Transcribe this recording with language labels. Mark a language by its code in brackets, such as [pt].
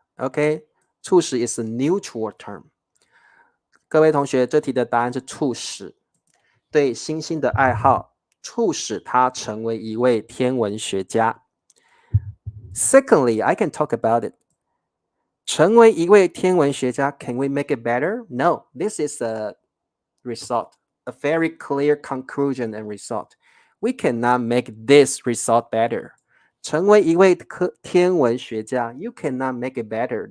[en] OK， 促使 is a neutral term. [zh] 各位同学，这题的答案是促使。对星星的爱好促使他成为一位天文学家。 [en] Secondly, I can talk about it. [zh] 成为一位天文学家 [en] can we make it better? No, this is a result, a very clear conclusion and result. We cannot make this result better. [zh] 成为一位天文学家 [en] you cannot make it better.